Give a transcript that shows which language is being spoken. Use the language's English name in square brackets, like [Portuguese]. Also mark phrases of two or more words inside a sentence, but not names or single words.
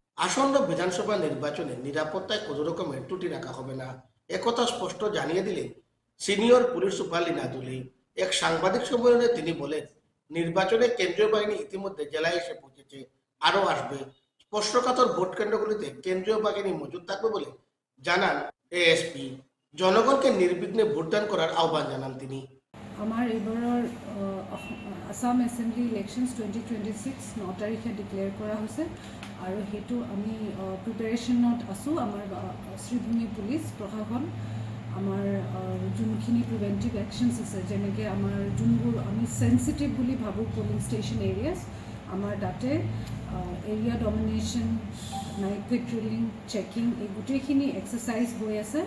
[Bangla] আসন্ন বিধানসভা নির্বাচনে নিরাপত্তায় কোনো রকমের ত্রুটি রাখা হবে না, একথা স্পষ্ট জানিয়ে দিলেন সিনিয়র পুলিশ সুপার লীনা দুলি। এক সাংবাদিক সম্মেলনে তিনি বলেন, নির্বাচনে কেন্দ্রীয় বাহিনী ইতিমধ্যে জেলায় এসে পৌঁছেছে, আরও আসবে। স্পর্শকাতর ভোট কেন্দ্রগুলিতে কেন্দ্রীয় বাহিনী মজুদ থাকবে বলে জানান এএসপি। জনগণকে নির্বিঘ্নে ভোটদান করার আহ্বান জানান তিনি। [Assamese] আমাৰ এইবাৰৰ [English] Assam Assembly elections [Assamese] 2026 9 তাৰিখে ডিক্লেয়াৰ কৰা হৈছে আৰু সেইটো আমি প্ৰিপেৰেশ্যনত আছোঁ। আমাৰ শ্ৰীভূমি পুলিচ প্ৰশাসন আমাৰ যোনখিনি [English] preventive actions [Assamese] আছে, যেনেকৈ আমাৰ যোনবোৰ আমি চেঞ্চিটিভ বুলি ভাবোঁ [English] polling station areas, [Assamese] আমাৰ তাতে [English] area domination, night patrolling, checking, [Assamese] এই গোটেইখিনি এক্সাৰচাইজ হৈ আছে।